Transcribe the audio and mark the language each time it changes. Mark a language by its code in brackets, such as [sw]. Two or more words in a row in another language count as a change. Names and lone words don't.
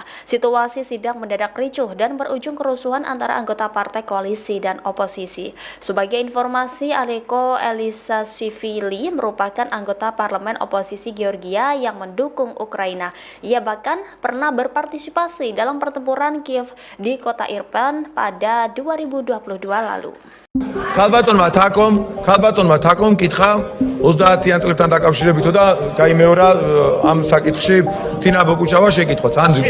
[id] Situasi sidang mendadak ricuh dan berujung kerusuhan antara anggota partai koalisi dan oposisi. Sebagai informasi, Aleko Elisashvili merupakan anggota parlemen oposisi Georgia yang mendukung Ukraina. Ia bahkan pernah berpartisipasi dalam pertempuran Kiev di kota Irpin pada 2022 lalu. [ka] ქალბატონმა თაკომ კითხა 30-იან წლებთან დაკავშირებითო და გაიმეორა ამ საკითხში თინა ბოკუჩავა შეკითხვაც ან